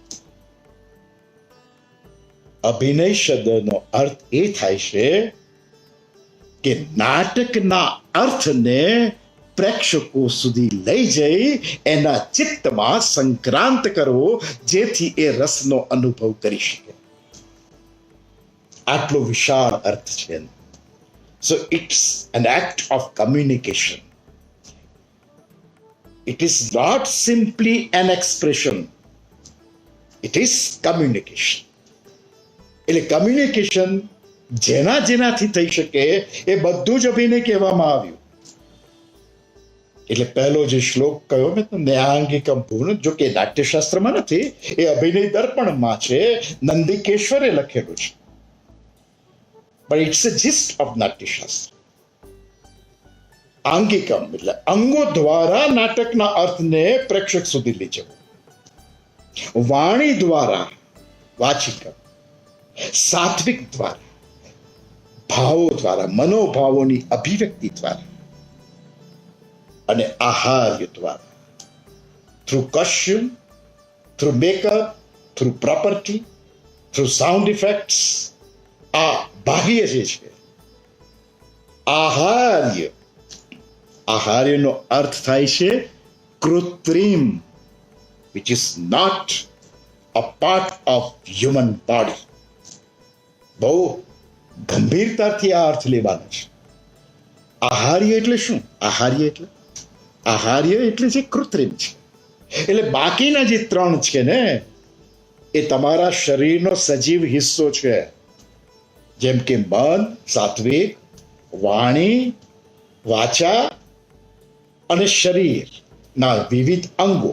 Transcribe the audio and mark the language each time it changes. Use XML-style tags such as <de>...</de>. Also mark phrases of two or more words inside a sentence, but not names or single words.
<gu>અભિનય શબ્દનો અર્થ એ થાય છે કે નાટકના અર્થને પ્રેક્ષકો સુધી લઈ જઈ એના ચિત્તમાં સંક્રાંત કરવો, જેથી એ રસનો અનુભવ કરી શકે. આટલો વિશાળ અર્થ છે.</gu> <en>So it's an act of communication. It is not simply an expression. It is communication.</en> <gu>એટલે કમ્યુનિકેશન જેનાથી થઈ શકે એ બધું જ અભિનય કહેવામાં આવ્યું. એટલે પહેલો જે શ્લોક કહ્યો મેં તમને, આંગિકમ પૂર્ણ, જો કે નાટ્યશાસ્ત્રમાં નથી, એ અભિનય દર્પણમાં છે, નંદિકેશ્વરે લખેલું છે.</gu> <en>But it's a gist of નાટ્યશાસ્ત્ર.</en> <gu>આંગિકમ એટલે અંગો દ્વારા નાટકના અર્થને પ્રેક્ષક સુધી લઈ જવું. વાણી દ્વારા વાચિકમ, સાત્વિક દ્વારા, ભાવો દ્વારા, મનોભાવોની અભિવ્યક્તિ દ્વારા, અને આહાર્ય દ્વારા,</gu> <en>through costume, through makeup, through property, through sound effects.</en> <gu>આ બાહ્ય જે છે. આહાર્ય, આહાર્યનો અર્થ થાય છે કૃત્રિમ,</gu> <en>which is not a part of human body.</en> <gu>બહુ ગંભીરતાથી આ અર્થ લેવાનો છે. આહાર્ય એટલે શું? આહાર્ય એટલે જે કૃત્રિમ છે. એટલે બાકીના જે 3 છે ને એ તમારા શરીરનો સજીવ હિસ્સો છે, જેમ કે મન, સાત્વિક, વાણી, વાચા અને શરીરના વિવિધ અંગો.</gu>